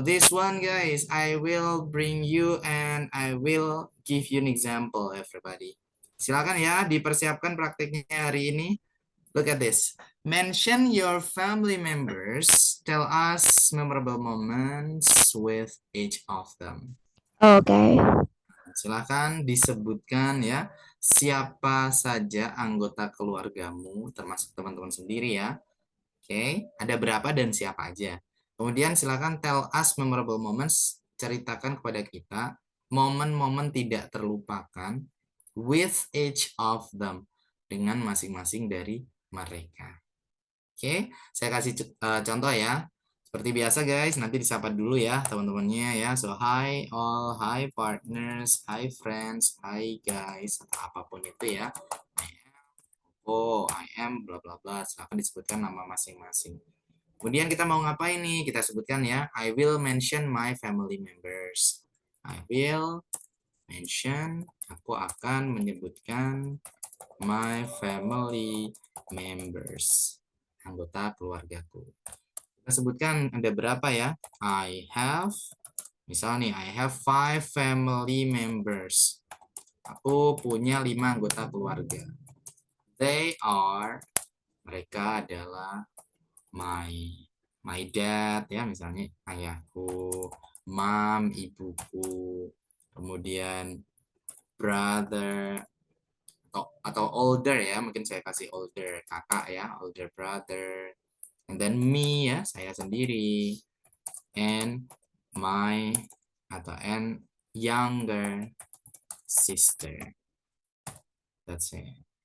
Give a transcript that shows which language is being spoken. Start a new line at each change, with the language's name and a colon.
English: This one guys, I will bring you and I will give you an example everybody.
Indonesian: Silakan ya, dipersiapkan prakteknya hari ini.
English: Look at this. Mention your family members. Tell us memorable moments with each of them. Okay.
Indonesian: Silakan disebutkan ya, siapa saja anggota keluargamu, termasuk teman-teman sendiri ya. Oke, ada berapa dan siapa aja. Kemudian silakan
English: tell us memorable moments.
Indonesian: Ceritakan kepada kita momen-momen tidak terlupakan
English: with each of them,
Indonesian: dengan masing-masing dari mereka. Oke, saya kasih contoh ya. Seperti biasa guys, nanti disapa dulu ya teman-temannya ya.
English: So hi all, hi partners, hi friends, hi guys,
Indonesian: atau apapun itu ya.
English: I am bla bla bla.
Indonesian: Silakan disebutkan nama masing-masing. Kemudian kita mau ngapain nih? Kita sebutkan ya.
English: I will mention my family members. I will mention,
Indonesian: aku akan menyebutkan
English: my family members,
Indonesian: anggota keluargaku. Kita sebutkan ada berapa ya?
English: I have,
Indonesian: misal nih,
English: I have 5 family members.
Indonesian: Aku punya 5 anggota keluarga.
English: They are,
Indonesian: mereka adalah
English: my dad ya,
Indonesian: misalnya ayahku,
English: mom,
Indonesian: ibuku, kemudian
English: brother atau older ya,
Indonesian: mungkin saya kasih
English: older,
Indonesian: kakak ya,
English: older brother, and then me ya,
Indonesian: saya sendiri,
English: and my and younger sister. That's it.